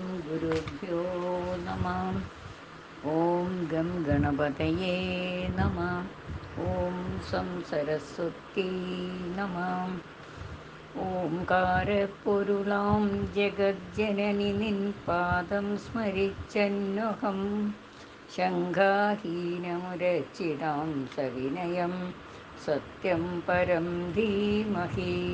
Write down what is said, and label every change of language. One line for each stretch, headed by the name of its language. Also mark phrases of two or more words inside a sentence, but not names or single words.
Sanskrit: गुरुभ्यो नमः। ॐ गं गणपतये नमः। ॐ सं सरस्वती नमः.
Malayalam: ഓംകാരപ്പൊരുളാം ജഗജ്ജനനി നിൻ പാദം സ്മരിച്ചന്നുഹം ശങ്കാഹീനമുരച്ചിടാം സവിനയം സത്യം പരം ധീമഹി.